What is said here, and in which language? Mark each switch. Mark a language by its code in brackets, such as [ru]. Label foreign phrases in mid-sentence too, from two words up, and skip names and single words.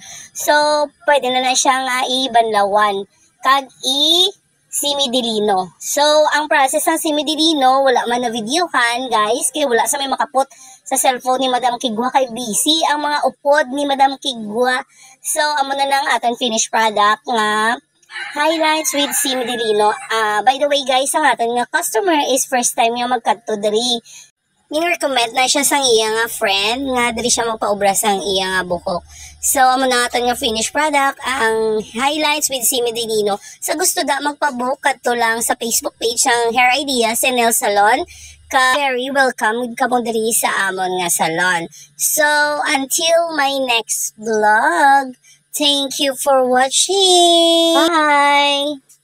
[hil] So, pwede na siya nga i-banlawan. Kag Simi Delino. So, ang process ng Simi Delino, wala man na videohan, guys, kaya wala sa may makapot sa cellphone ni Madam Kigwa, kay busy ang mga upod ni Madam Kigwa. So, amo na lang aton [en] finished product [hil] nga [en] highlights with [hil] Simi Delino. [en] By the way, guys, [hil] ang aton nga customer is [en] first time [hil] nga magkadto diri. Ni-recommend na siya sang iya nga friend nga diri siya magpaubra sang iya nga buhok. So, amo na aton nga [en] finished product [hil] ang [en] highlights with [hil] Simi Delino. Sa gusto da magpabook kadto lang sa Facebook page ang Hair Ideas and Nail Salon. [en] Very welcome [hil] ka mo diri sa amon nga salon. [en] So, until my next vlog, thank you for watching. Bye!